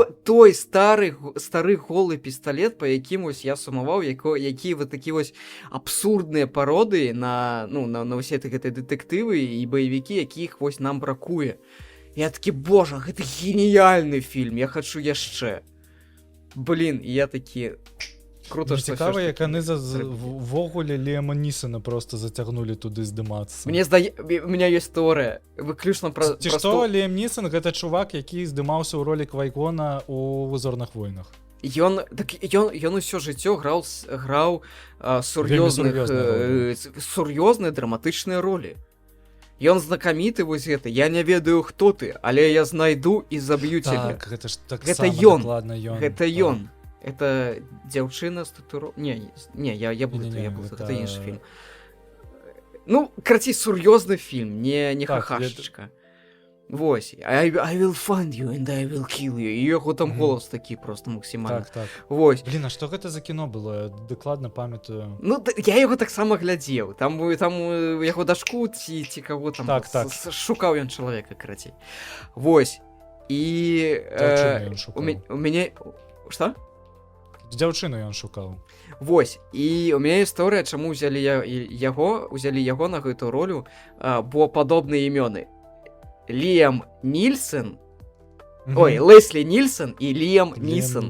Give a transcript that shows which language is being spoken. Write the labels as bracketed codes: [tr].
[be] Той стары голы пісталет, па якім вось я сумаваў, які вот такі вось абсурдныя пародыі на ўсе гэтыя дэтэктывы і баевікі, якіх вось нам бракуе. Я такі, божа, гэта геніяльны фільм, я хачу яшчэ. Блин, я такі... Круто, мне цікава, як яны ввогуле Ліама Нісона просто зацягнулі туды здымацца. У меня ёсць тэорыя. Выключна пра... Ці што, Ліам Нісон гэта чувак, які здымаўся ў ролі Квайгона ў «Зорных войнах». Ён усё жыццё граў сур'ёзныя драматычныя ролі. Ён знакаміты вось гэта. Я не ведаю, хто ты, але я знайду і заб'ю цябе. Так, гэта ж так гэта сама дакладна ён. Гэта ён. Это дзяўчына з татуро... Не, я буду, гэта іншы фільм. Ну, карацей, сур'ёзны фільм, не хахашечка. Вось. [en] I will find you and I will kill you. [be] І яго там голос такі просто максімальны. Так. Вось. Блін, а што гэта за кіно было? Я дакладна памятаю. Ну, я яго таксама глядзеў. Там яго дашку ці каго там шукаў ён чалавека, карацей. Вось. І у мяне... Што? Дзяўчыну ён шукаў. Вось. І у мяне гісторыя, чаму ўзялі яго на гэтую ролю, бо падобныя імёны. Ліам Нільсон Ой, Леслі Нільсон і Ліам Нісон.